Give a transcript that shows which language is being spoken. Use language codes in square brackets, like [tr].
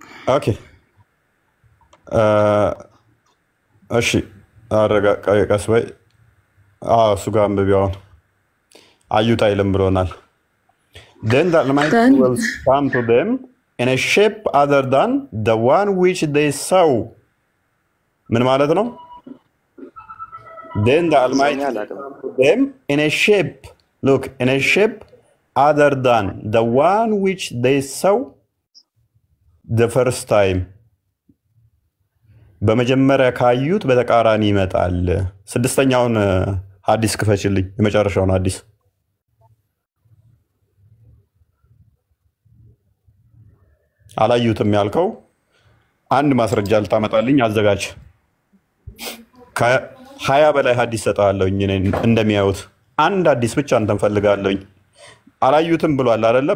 [am] ኦኬ እሺ ቀስ በይ። እሱ ጋር አንብቢያውን አዩት አይልም ብሎናል። [en] Then the Almighty will come to them in a shape other than the one which they saw. [am] ምን ማለት ነው? [en] Then the Almighty will come to them in a shape, look, in a shape other than the one which they saw the first time. [am] በመጀመሪያ ካዩት በተቃራኒ ይመጣል። ስድስተኛውን ሐዲስ ክፈችልኝ። የመጨረሻውን ሐዲስ አላዩትም ያልከው አንድ ማስረጃ ልታመጣልኝ አዘጋጅ። ከ20 በላይ ሐዲስ ሰጣለሁኝ እንደሚያዩት አንድ ሐዲስ ብቻ አንተን ፈልጋለሁኝ። አላዩትም ብሏል አይደለ?